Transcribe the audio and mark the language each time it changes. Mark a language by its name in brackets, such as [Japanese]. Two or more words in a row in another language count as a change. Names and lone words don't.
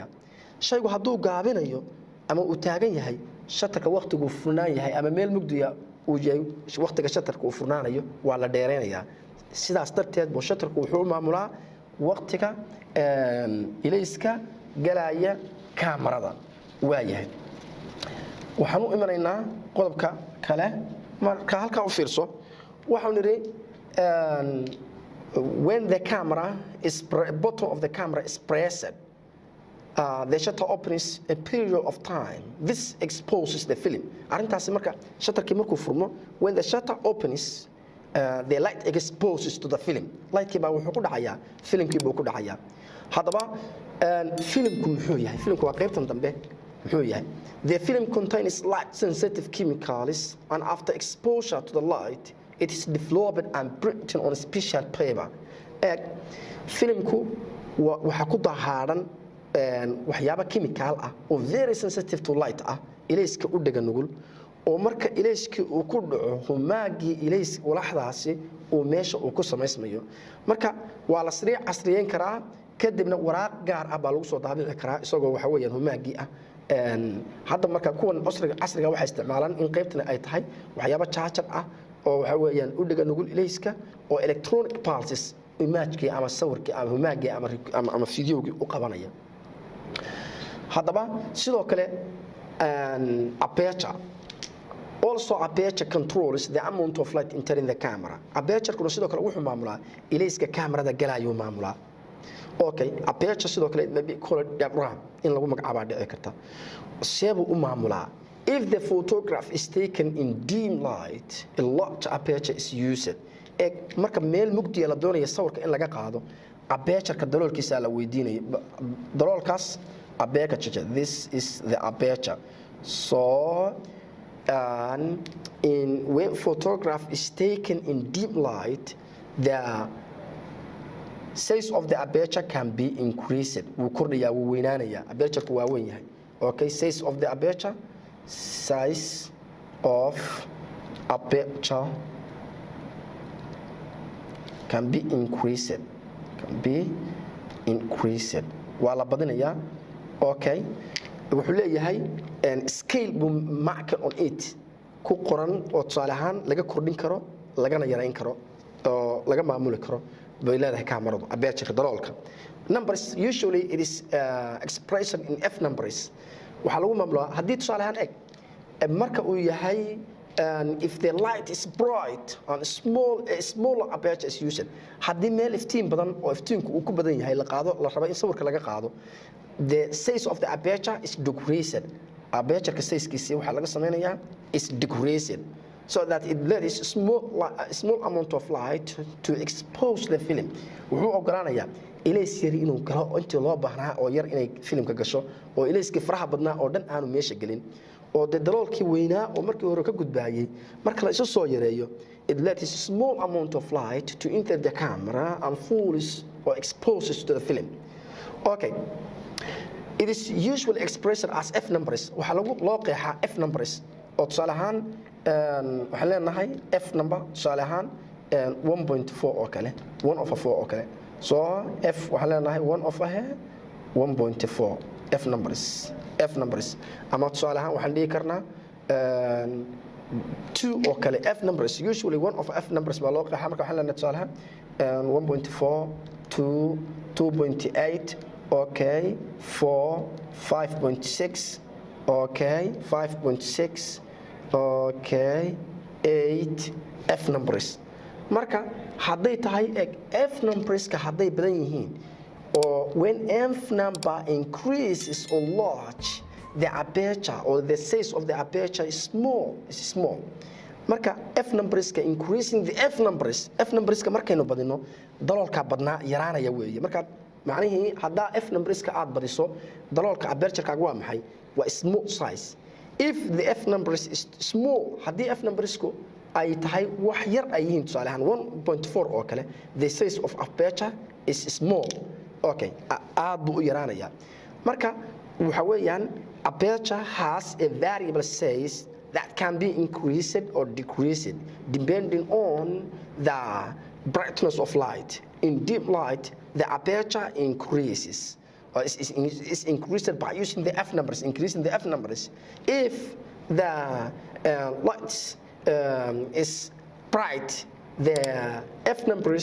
[Somali] shaygu hadduu gaabinayo ama uu taagan yahay, shutterka waqtigu furnaan yahay ama meel mugdiga uu yahay, waqtiga shutterka uu furnaanayo waa la dheeraynaya. sidaas darteed buu shutterku wuxuu maamulaa waqtiga ilayska galaya kamarada. waayahay, waxaan u imanaynaa qodobka kale. marka halkaa u fiirso, waxaan nidhi [English] when the camera is bottom of the camera is pressed, the shutter opens a period of time. This exposes the film. [Somali] arrintaasi marka shutterkii markuu furmo, [English] when the shutter opens the light exposes to the film. [Somali] lightki baa wuxuu ku dhacayaa filmkii buu ku dhacayaa. haddaba filmku muxuu yahay? filmku waa qaybtan dambe. muxuu yahay? [English] The film contains light sensitive chemicals, and after exposure to the light it is developed and printed on a special paper. [Somali] filmku waxa ku dahaaran waxyaabo chemical ah oo [English] very sensitive to light [Somali] ah ilayska u dhaga nugul oo marka ilayskii uu ku dhaco humaagii ilays walaxdaasi oo meesha uu ku samaysmayo marka waa la casriyeyn karaa kadibna waraaq gaar ah baa lagu soo daabici karaa isagoo waxa weeyaan humaagii ah hadda marka kuwan casriga waxay isticmaalaan in qaybtana ay tahay waxyaabo charger ah oo waxa weeyaan u dhaga nugul ilayska oo [English] electronic pulses [Somali] imagekii ama sawirkii ama humaagii ama fideogii u qabanaya haddaba sidoo kale [English] aperture also aperture controls the amount of light entering the camera aperture [Somali] sidoo kale wuxuu maamulaa ilayska kamarada galayo maamulaa okay aperture sidoo kale [English] maybe called diaphragm [Somali] in lagu magacaabo dhici karta seebu u maamulaa [English] if the photograph is taken in dim light a large aperture is used [Somali] marka meel mugdi la doonayo sawirka in laga qaado aperture-ka daloolkiisa la weydiinayo daloolkaas aperture [English] this is the aperture so when photograph is taken in dim light the size of the aperture can be increased [Somali] wuu kordhayaa wuu weynaanayaa aperture-ku waa weyn yahay okay [English] size of the aperture can be [Somali] increased waa la badinayaa okay wuxuu leeyahay scale buu [English] marker on it [Somali] ku qoran oo tusaale ahaan laga kordhin karo lagana yarayn karo oo laga maamuli karo bay leedahay kamaradu aperture daloolka [English] numbers usually it is expression in f numbers [Somali] waxa lagu maamulaa haddii tusaale ahaan marka uu yahay [English] if the light is bright and smaller aperture is used [Somali] haddii meel iftiin badan oo iftiinku uu ku badan yahay la qaado la rabo in sawirka laga qaado [English] the size of the aperture is decreased [Somali] aperture size-kiisa waxa laga sameeyaa [English] is decreased so that it let is small amount of light to expose the film [Somali] wuxuu ogolaanayaa ilays yar inuu galo intii loo baahnaa oo yar inay filmka gasho oo ilayskii faraha badnaa oo dhan aanu meesha gelin oo daloolkii weynaa oo markii hore ka gudbaayay marka la isu soo yareeyo [English] it let is small amount of light to enter the camera and falls or exposes to the film okay it is usually expressed as f numbers [Somali] waxa loo qeexaa f numbers oo tusaale ahaan waxaan leenahay f number tusaale ahaan 1.4 oo kale 1/4 oo kale so f waxaan leenahay 1/1.4 f numbers ama tusaale ahaan waxaan dhihi karnaa 2 oo kale [English] f numbers usually 1 of f numbers [Somali] baa loo qeexaa marka waxaan leenahay tusaale ahaan 1.4 2.8 okay 4 5.6 okay 5.6 okay 8 f numbers marka hadday tahay f numbers ka hadday badan yihiin [English] or when f number increases or large the aperture or the size of the aperture is small [Somali] marka f numbers ka [English] increasing the f numbers [Somali] ka markaynu badino daloolka badnaa yaraanaya weeye marka macnaheedu hadda f numbers ka aad badiso daloolka aperture-kaaga waa maxay waa [English] small size if the f numbers is small [Somali] haddii f numbers-ku ay tahay wax yar ay yihiin tusaale ahaan 1.4 oo kale [English] the size of aperture is small okay [Somali] aad buu u yaraanayaa marka waxa weeyaan [English] aperture has a variable size that can be increased or decreased depending on the brightness of light in deep light the aperture increases or is increased by using the f numbers increasing the f numbers if the light is bright the f numbers